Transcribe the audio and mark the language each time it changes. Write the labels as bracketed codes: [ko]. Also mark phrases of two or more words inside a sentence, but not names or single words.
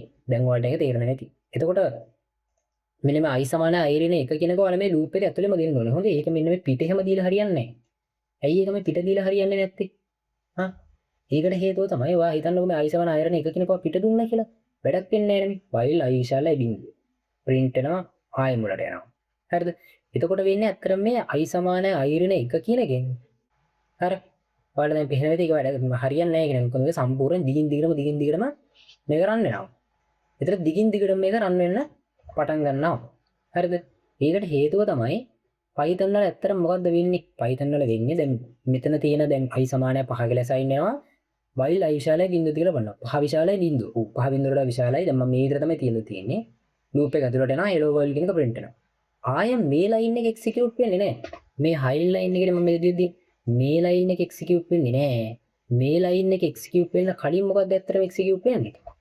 [si] දැන් ඔයාලට ඒක තේරෙන්නේ නැති. එතකොට මෙන්න මේ i සමාන i ඍණ 1 කියනක ඔයාලා මේ loop එක ඇතුළේම දෙන්න ඕනේ. හොඳේ. ඒක මෙන්න මේ පිට එහෙම දීලා හරියන්නේ නැහැ. ඇයි ඒක මේ පිට දීලා හරියන්නේ නැත්තේ? හා? ඒකට හේතුව තමයි ඔයා හිතන්නකෝ මේ i සමාන i ඍණ 1 කියනක පිට දුන්නා කියලා. වැඩක් වෙන්නේ නැහැ නේ. while i විශාලයි බිඳුව. print වෙනවා ආයෙ මුලට යනවා. හරිද? එතකොට වෙන්නේ අත්‍තරම මේ i සමාන i ඍණ 1 කියන එකෙන්. හරි. ඔයාලා දැන් පේන විදිහට ඒක වැඩ හරියන්නේ නැහැ කියන එක. මොකද සම්පූර්ණ දිගින් දිගටම මේක රන් වෙනවා. ඒතර දිගින් දිගටම මේක රන් වෙන්න පටන් ගන්නවා. හරිද? ඒකට හේතුව තමයි Python වල ඇත්තටම මොකද්ද වෙන්නේ? Python වල වෙන්නේ දැන් මෙතන තියෙන දැන් i සමානයි 5 කියලා assign වෙනවා. while i විශාලයි බිඳුව කියලා බලනවා. 5 විශාලයි බිඳුව. ඔව් 5 බිඳුවට වඩා විශාලයි. දැන් මම මේ විදිහට තමයි තියලා තියෙන්නේ. loop එක ඇතුළට යනවා [en] hello world [si] කියන එක print වෙනවා. ආයෙ මේ line එක execute වෙන්නේ නැහැ. මේ high line එකේ මම මේ දෙද්දි මේ line එක execute වෙන්නේ නැහැ. මේ line එක execute වෙන්න කලින් මොකක්ද ඇත්තටම execute වෙන්නේ?